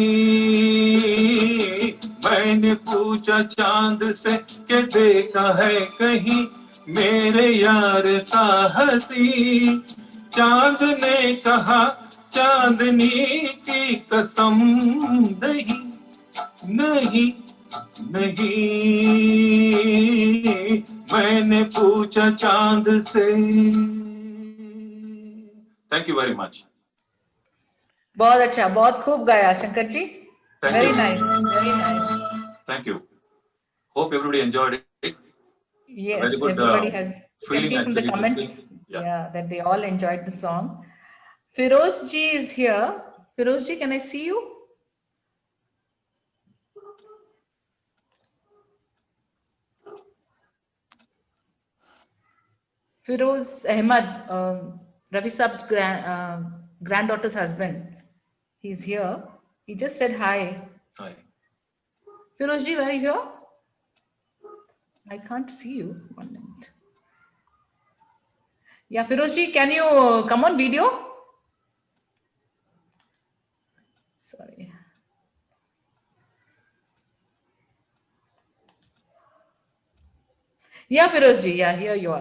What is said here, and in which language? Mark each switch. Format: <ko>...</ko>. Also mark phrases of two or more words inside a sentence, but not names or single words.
<hi>मैंने पूछा चांद से कि देखा है कहीं मेरे यार सा हंसी, चांद ने कहा चांदनी की कसम, नहीं नहीं नहीं। मैंने पूछा चांद से।</hi> <en>Thank you very much.</en> <hi>बहुत अच्छा, बहुत खूब गाया शंकर जी।</hi> <en>Thank वेरी you. Nice, very nice. Thank you. Hope everybody enjoyed it. Yes, Very good, everybody has. You can feeling see from the actually to comments, sing. Yeah. yeah, that they all enjoyed the song. Firoz ji is here. Firoz ji, can I see you? Firoz Ahmad, Ravi Saab's granddaughter's husband. He's here. He just said hi. Hi. Firoz ji, where are you here? I can't see you. 1 minute. Yeah, Firoz ji, can you come on video? Sorry. Yeah, Firoz ji. Yeah, here you are.</en>